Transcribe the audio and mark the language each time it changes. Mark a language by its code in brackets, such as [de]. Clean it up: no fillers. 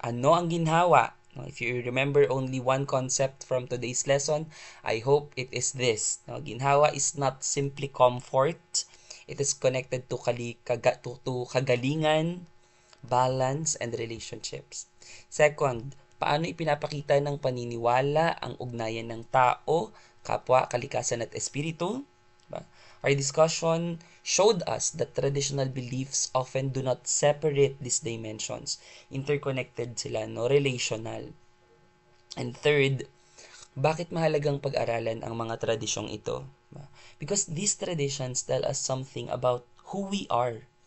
[tl] Ano ang ginhawa? [en] If you remember only one concept from today's lesson, I hope it is this. Ginhawa is not simply comfort. It is connected to kagalingan, balance, and relationships. [tl] Second, paano ipinapakita ng paniniwala ang ugnayan ng tao, kapwa, kalikasan at espiritu? [en] Our discussion showed us that traditional beliefs often do not separate these dimensions. [tl] Interconnected sila, no? [en] Relational. And third, [tl] bakit mahalagang pag-aralan ang mga tradisyong ito? [en] Because these traditions tell us something about who we are.